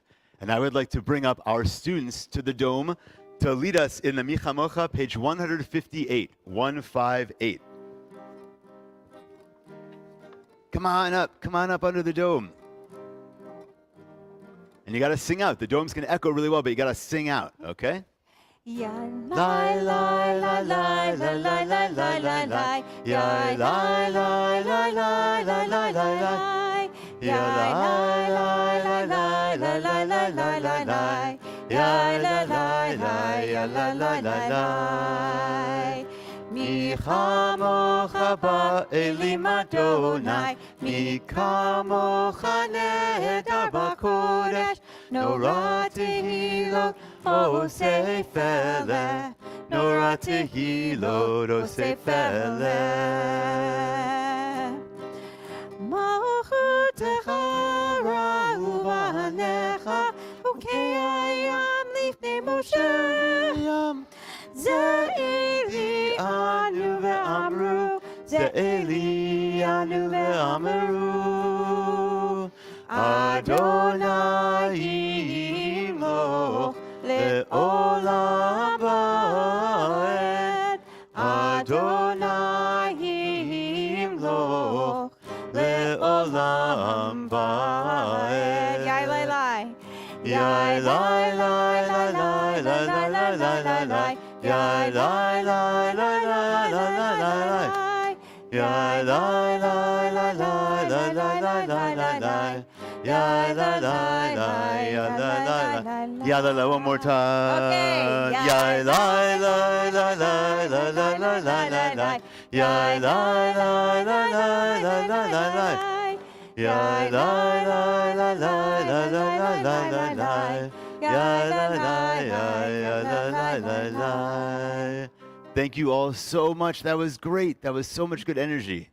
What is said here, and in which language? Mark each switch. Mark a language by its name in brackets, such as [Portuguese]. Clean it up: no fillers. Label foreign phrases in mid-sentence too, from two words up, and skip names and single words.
[English] And I would like to bring up our students to the dome to lead us in the Mi Chamocha, page 158, 158. Come on up under the dome. And you got to sing out. The dome's going to echo really well, but you got to sing out, okay? Ya la la la la la la la la la la. Ya la la la la la la la la. Ya la la la la la la la la la la. Ya la la la ya la la la la. [Hebrew] מי כמכה באלים אדני, מי כמכה נאדר בקדש, נורא תהלת עשה פלא, נורא תהלת עשה פלא. מלכותך ראו בניך, בוקע ים לפני משה. זה אלי ענו ואמרו, זה אלי ענו ואמרו, אדני ימלך לעולם ועד, אדני ימלך לעולם ועד. Yai lai lai, yai lai lai lai lai lai lai lai lai lai. Ya la la la la la la la la. Ya la la la la la la la la la la. Ya la la la ya la la la. Ya la la, [English] one more time. Okay. Ya la la la la la la la la la la. Ya la la la la la la la la. Ya la la la la la la la la la la. Ya la la ya la la la la. Thank you all so much. That was great. That was so much good energy.